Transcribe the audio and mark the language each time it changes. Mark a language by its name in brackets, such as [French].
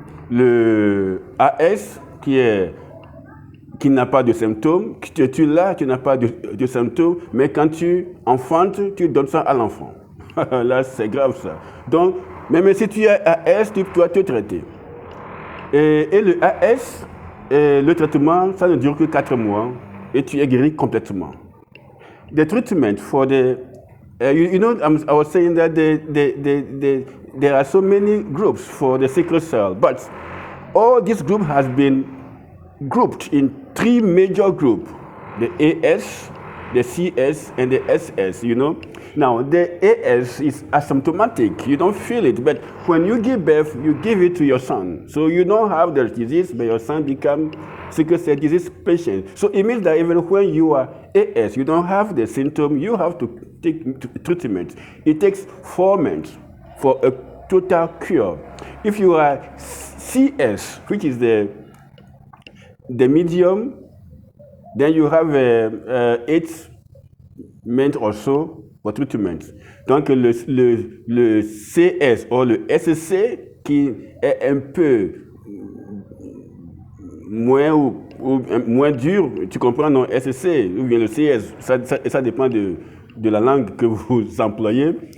[French] Le AS, qui n'a pas de symptômes, tu l'as, tu n'as pas de symptômes, mais quand tu enfantes, tu donnes ça à l'enfant. Là, c'est grave ça. Donc, même si tu as AS, tu dois te traiter. Et le AS, le traitement, ça ne dure que 4 mois et tu es guéri complètement. [English] The treatment for the, I was saying that there are so many groups for the sickle cell, but all this group has been grouped in 3 major groups, the AS, the CS, and the SS, you know. Now, the AS is asymptomatic. You don't feel it, but when you give birth, you give it to your son. So you don't have the disease, but your son becomes sickle cell disease patient. So it means that even when you are AS, you don't have the symptom, you have to take treatment. It takes 4 months for a total cure. If you are CS, which is the medium, then you have 8 months or so for treatment. [French] Donc le CS ou le SC qui est un peu moins dur, tu comprends, non, SC ou bien le CS, ça dépend de la langue que vous employez.